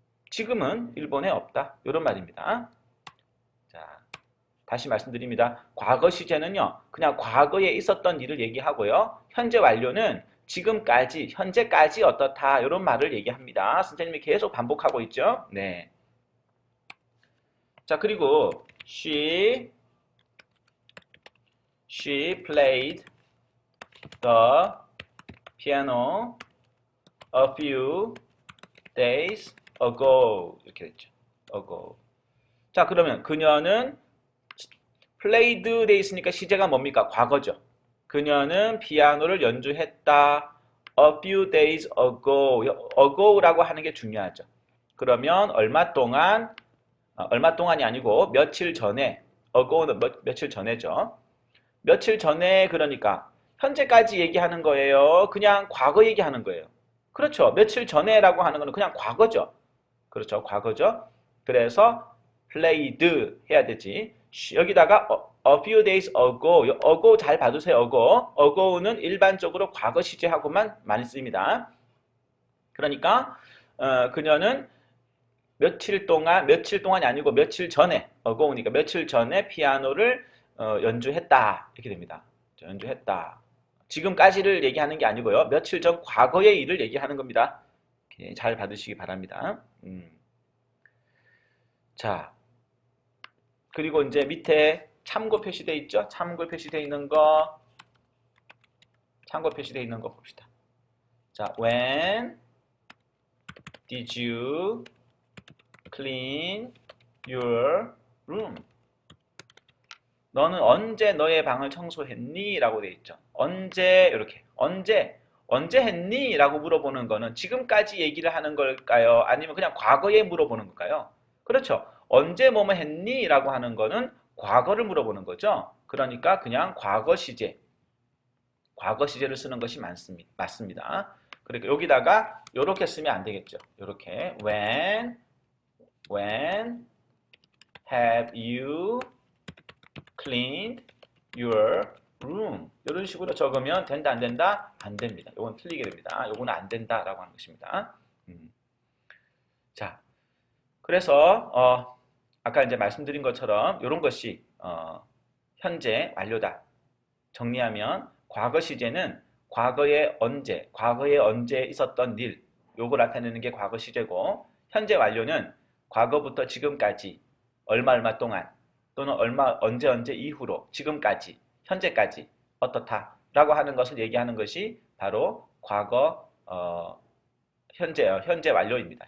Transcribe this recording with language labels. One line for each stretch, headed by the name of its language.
Korean: 지금은 일본에 없다. 이런 말입니다. 자, 다시 말씀드립니다. 과거 시제는요. 그냥 과거에 있었던 일을 얘기하고요. 현재 완료는 지금까지, 현재까지 어떻다 이런 말을 얘기합니다. 선생님이 계속 반복하고 있죠. 네. 자, 그리고
English: she played the piano a few days ago
Korean: 이렇게 됐죠.
English: ago.
Korean: 자, 그러면 그녀는 played 돼 있으니까 시제가 뭡니까? 과거죠. 그녀는 피아노를 연주했다.
English: a few days ago.
Korean: ago라고 하는 게 중요하죠. 그러면 얼마 동안이 아니고 며칠 전에. ago는 며칠 전에죠. 며칠 전에 그러니까 현재까지 얘기하는 거예요. 그냥 과거 얘기하는 거예요. 그렇죠. 며칠 전에라고 하는 거는 그냥 과거죠. 그렇죠. 과거죠. 그래서 played 해야 되지. 여기다가
English: a few days ago, ago
Korean: 잘 봐두세요. ago는 일반적으로 과거 시제하고만 많이 쓰입니다. 그러니까 그녀는 며칠이 아니고 며칠 전에, ago니까 며칠 전에 피아노를 연주했다 이렇게 됩니다. 연주했다. 지금까지를 얘기하는 게 아니고요. 며칠 전 과거의 일을 얘기하는 겁니다. 잘 받으시기 바랍니다. 자, 그리고 이제 밑에 참고 표시되어 있죠? 참고 표시되어 있는 거 봅시다.
English: 자, when did you clean your room?
Korean: 너는 언제 너의 방을 청소했니? 라고 되어 있죠. 언제 이렇게 언제 했니? 라고 물어보는 거는 지금까지 얘기를 하는 걸까요? 아니면 그냥 과거에 물어보는 걸까요? 그렇죠. 언제 뭐뭐 했니? 라고 하는 거는 과거를 물어보는 거죠. 그러니까 그냥 과거 시제를 쓰는 것이 맞습니다. 그러니까 여기다가 이렇게 쓰면 안 되겠죠. 이렇게
English: when have you cleaned your room?
Korean: 이런 식으로 적으면 된다 안 된다? 안 됩니다. 이건 틀리게 됩니다. 이거는 안 된다라고 하는 것입니다. 자, 그래서 아까 이제 말씀드린 것처럼 이런 것이 현재 완료다. 정리하면 과거 시제는 과거에 언제 있었던 일, 요걸 나타내는 게 과거 시제고, 현재 완료는 과거부터 지금까지 얼마 동안 또는 언제 이후로 지금까지 현재까지 어떻다라고 하는 것을 얘기하는 것이 바로 과거 현재 완료입니다.